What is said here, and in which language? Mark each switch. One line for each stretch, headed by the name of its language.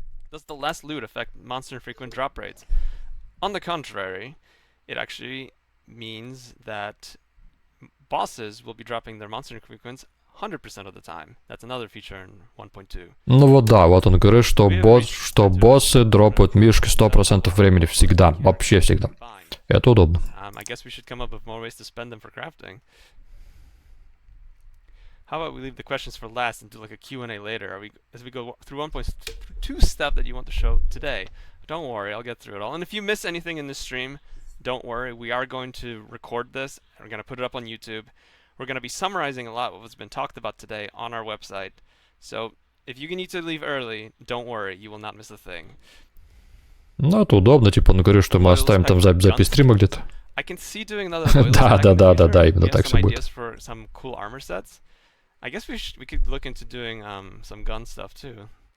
English: Does the less loot affect monster frequent drop rates? On the contrary, it actually means that bosses will be dropping their monster frequencies 100% of the time. That's another feature in 1.2.
Russian: Ну вот да, вот он говорит, что боссы дропают мишки 100% времени всегда, вообще всегда. Это удобно.
English: I guess we should come up with more ways to spend them for crafting. How about we leave the questions for last and do like a Q&A later? As we go through 1.2 stuff that you want to show today. Don't worry, I'll get through it all. And if you miss anything in this stream, don't worry, we are going to record this, and we're going to put it up on YouTube. We're going to be summarizing a lot of what's been talked about today on our website. So, if you need to leave early, don't worry, you will not miss a thing.
Russian: Ну, это удобно, типа он говорит, что мы оставим там запись стрима где-то.
English: I can see doing another
Russian: Да, именно так все будет.
English: For some cool armor sets. I guess we could look into doing some gun stuff too.